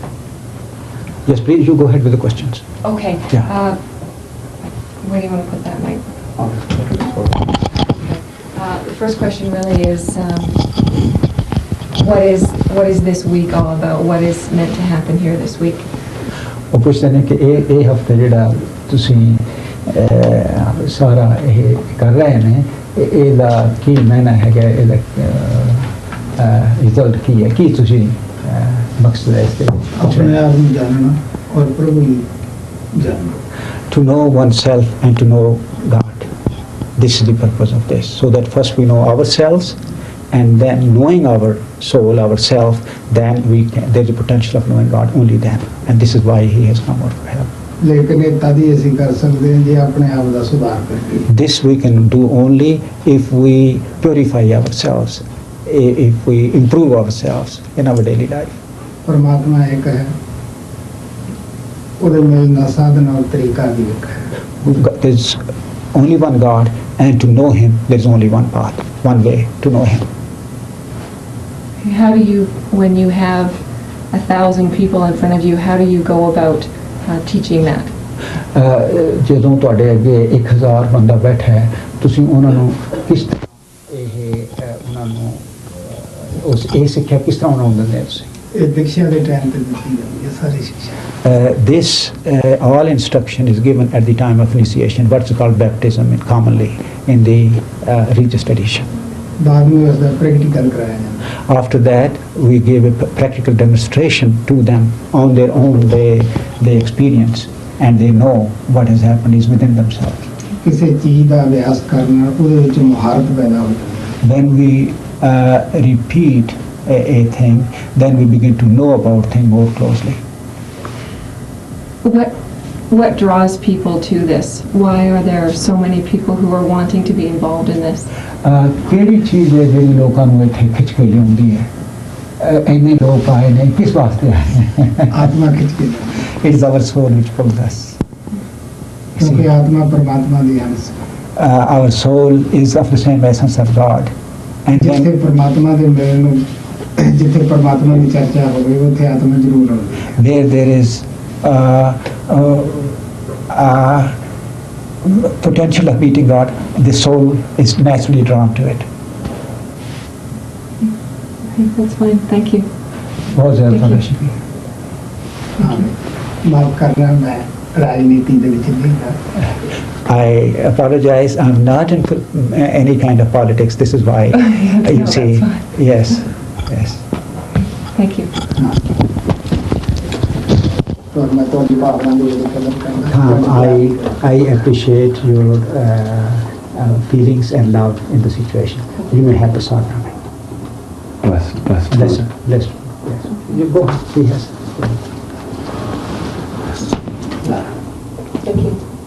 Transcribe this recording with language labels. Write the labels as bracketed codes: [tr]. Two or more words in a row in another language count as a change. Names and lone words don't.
[en] Yes, please. You go ahead with the questions. Okay. Yeah. Where do you want to put that, Mike? The first question really is, what is this week all about? What is meant to happen here this week? [pa] ਉਹ ਪੁੱਛਦੇ ਨੇ ਕਿ ਇਹ ਹਫਤੇ ਜਿਹੜਾ ਤੁਸੀਂ ਸਾਰਾ ਇਹ ਕਰ ਰਹੇ ਨੇ ਇਹਦਾ ਕੀ ਮੈਨਾ ਹੈਗਾ ਇਹਦਾ ਰਿਜ਼ਲਟ ਕੀ ਹੈ ਕੀ ਤੁਸੀਂ ਮਕਸਦ ਹੈ ਇਸ ਦੇ ਆਪਣੇ ਆਪ ਨੂੰ ਜਾਣਨਾ ਔਰ ਪ੍ਰਭੂ ਨੂੰ ਜਾਣਨਾ [en] to know oneself and to know God. This is the purpose of this. So that first we know ourselves, and then knowing our soul, ourself, then there's a potential of knowing God only then. And this is why He has come out of hell. [pa] ਲੇਕਿਨ ਇਹ ਤਦ ਹੀ ਅਸੀਂ ਕਰ ਸਕਦੇ ਹਾਂ ਜੇ ਆਪਣੇ ਆਪ ਦਾ ਸੁਧਾਰ ਕਰਕੇ [en] This we can do only if we purify ourselves, if we improve ourselves in our daily life. [pa] ਪਰਮਾਤਮਾ ਇੱਕ ਹੈ ਉਹਦੇ ਮਿਲਣ ਦਾ ਸਾਧਨ ਔਰ ਤਰੀਕਾ ਵੀ ਇੱਕ ਹੈ [en] There's only one God, and to know Him, there's only one path, one way to know Him. How do you, when you have 1,000 people in front of you, how do you go about teaching that? [pa] ਜਦੋਂ ਤੁਹਾਡੇ ਅੱਗੇ 1000 ਬੰਦਾ ਬੈਠਾ ਹੈ ਤੁਸੀਂ ਉਹਨਾਂ ਨੂੰ ਕਿਸ ਤਰ੍ਹਾਂ ਉਹਨਾਂ ਨੂੰ ਉਸ ਇਹ ਸਿੱਖਿਆ ਕਿਸ ਤਰ੍ਹਾਂ ਉਹਨਾਂ ਨੂੰ ਦਿੰਦੇ ਤੁਸੀਂ ਇਹ ਦੀਕਸ਼ਾ ਦੇ ਟਾਈਮ ਤੇ ਦਿੱਤੀ ਜਾਂਦੀ ਹੈ ਸਾਰੀ ਸਿੱਖਿਆ [en] This all instruction is given at the time of initiation, what's called baptism commonly in the religious tradition. [pa] ਬਾਅਦ ਵਿੱਚ ਉਸਦਾ ਪ੍ਰੈਕਟੀਕਲ ਕਰਾਇਆ ਜਾਂਦਾ [en] After that, we give a practical demonstration to them on their own. They experience and they know what has happened is within themselves. [pa] ਕਿਸੇ ਚੀਜ਼ ਦਾ ਅਭਿਆਸ ਕਰਨਾ ਉਹਦੇ ਵਿੱਚ ਮੁਹਾਰਤ ਪੈਦਾ ਹੋ ਜਾਂਦੀ [en] When we repeat a thing, then we begin to know about things more closely. What draws people to this? Why are there so many people who are wanting to be involved in this? [pa] ਕਿਹੜੀ ਚੀਜ਼ ਹੈ ਜਿਹੜੀ ਲੋਕਾਂ ਨੂੰ ਇੱਥੇ ਖਿੱਚ ਕੇ ਲਿਆਉਂਦੀ ਹੈ ਇੰਨੇ ਲੋਕ ਆਏ ਨੇ ਕਿਸ ਵਾਸਤੇ ਆਏ ਆਤਮਾ ਖਿੱਚ ਕੇ [en] It is our soul which pulls us. [pa] ਕਿਉਂਕਿ ਆਤਮਾ ਪਰਮਾਤਮਾ ਦੀ ਅੰਸ਼ [en] Our soul is of the same essence of God. And [pa] ਜਿੱਥੇ [en] then [pa] ਪਰਮਾਤਮਾ ਦੇ ਮਿਲਣ ਨੂੰ ਜਿੱਥੇ ਪਰਮਾਤਮਾ ਦੀ ਚਰਚਾ ਹੋਵੇ ਉੱਥੇ ਆਤਮਾ ਜ਼ਰੂਰ ਆਉਂਦੀ ਹੈ [en] there is potential of meeting God, the soul is naturally drawn to it. That's fine. Thank you. [hi] बहुत ज़्यादा प्रदर्शन की [pa] ਮਾਫ ਕਰਨਾ ਮੈਂ ਰਾਜਨੀਤੀ ਦੇ ਵਿੱਚ ਨਹੀਂ ਹਾਂ [en] I apologize. I'm not in any kind of politics. This is why you see. Yes, yes. Thank you. [pa] ਔਰ ਮੈਂ ਤੁਹਾਡੀ ਭਾਵਨਾ ਦੀ ਕਦਰ ਕਰਦਾ [en] I appreciate your feelings and love in the situation. You may have the sort from it. Bless. Yes. You go. Yes. Thank you.